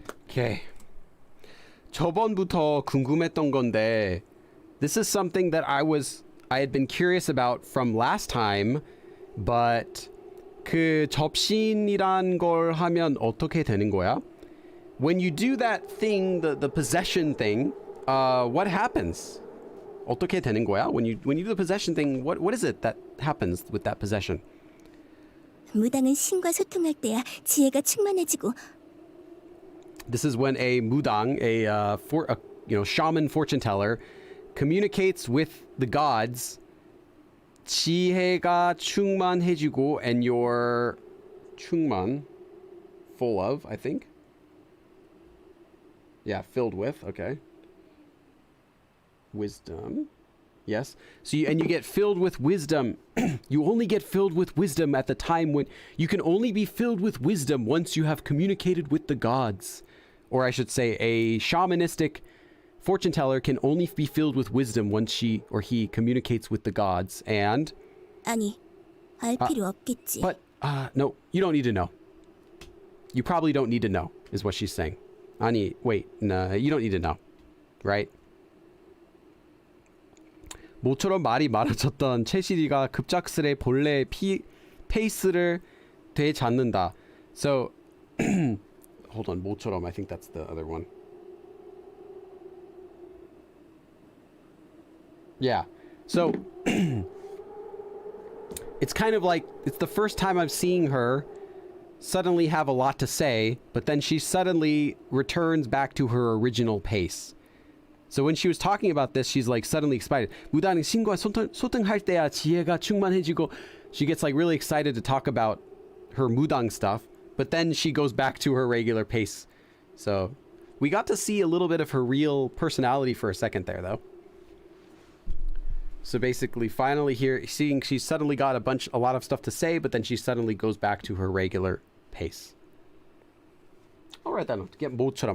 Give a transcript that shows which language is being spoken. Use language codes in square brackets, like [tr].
[en] Okay. [ko] 저번부터 궁금했던 건데, [en] this is something that I had been curious about from last time, but [ko] 그 접신이란 걸 하면 어떻게 되는 거야? [en] When you do that thing, the possession thing, what happens? [ko] 어떻게 되는 거야? [en] When you do the possession thing, what is it that happens with that possession? [ko] 무당은 신과 소통할 때야 지혜가 충만해지고 [en] This is when a mudang, a shaman fortune teller, communicates with the gods. [ko] 지혜가 충만해지고, [en] and you're 충만, full of, I think. Yeah, filled with. Okay. Wisdom. Yes. So you get filled with wisdom. You only get filled with wisdom at the time when you can only be filled with wisdom once you have communicated with the gods. Or I should say a shamanistic fortune teller can only be filled with wisdom once she or he communicates with the gods. And [ko] 아니, 알 필요 없겠지. [en] but no, you don't need to know. You probably don't need to know is what she's saying. 아니, wait. No, you don't need to know. Right? [ko] 모처럼 말이 많아졌던 채시리가 급작스레 본래 페이스를 되찾는다. [en] So hold on, 모처럼. I think that's the other one. Yeah. So it's kind of like it's the first time I'm seeing her suddenly have a lot to say, but then she suddenly returns back to her original pace. So when she was talking about this, she's like suddenly excited. [ko] 무당은 신과 소통할 때야 지혜가 충만해지고. [en] She gets like really excited to talk about her mudang stuff, but then she goes back to her regular pace. So we got to see a little bit of her real personality for a second there, though. So basically, finally here, seeing she's suddenly got a lot of stuff to say, but then she suddenly goes back to her regular pace. All right, then. Get 모처럼.